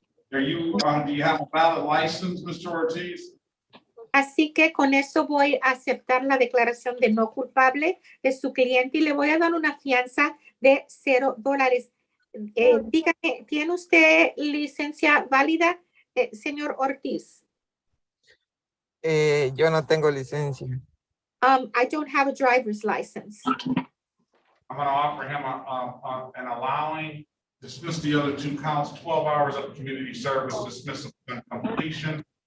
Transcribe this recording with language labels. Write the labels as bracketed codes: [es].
[en] Do you have a valid license, Mr. Ortiz? [es] Así que con eso voy a aceptar la declaración de no culpable de su cliente y le voy a dar una fianza de $0. Dígame, ¿tiene usted licencia válida, señor Ortiz? Yo no tengo licencia. [en] I don't have a driver's license. I'm going to offer him an allowing, dismiss the other 2 counts, 12 hours of community service, dismissal and completion.